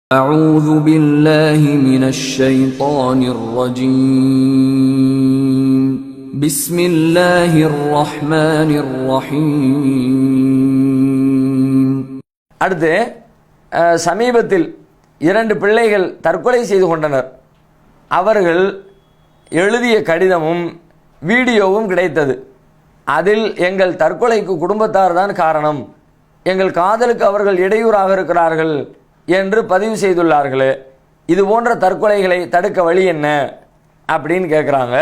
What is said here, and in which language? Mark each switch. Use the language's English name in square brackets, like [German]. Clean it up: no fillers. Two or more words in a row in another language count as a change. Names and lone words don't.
[Arabic] أعوذ بالله من الشيطان الرجيم بسم الله الرحمن الرحيم. [Tamil] அடுத்து சமீபத்தில் 2 பிள்ளைகள் தற்கொலை செய்து கொண்டனர். அவர்கள் எழுதிய கடிதமும் வீடியோவும் கிடைத்தது. அதில் எங்கள் தற்கொலைக்கு குடும்பத்தார் தான் காரணம், எங்கள் காதலுக்கு அவர்கள் இடையூறாக இருக்கிறார்கள் என்று பதிவு செய்துள்ளார்களே, இது போன்ற தற்கொலைகளை தடுக்க வழி என்ன அப்படின்னு கேட்குறாங்க.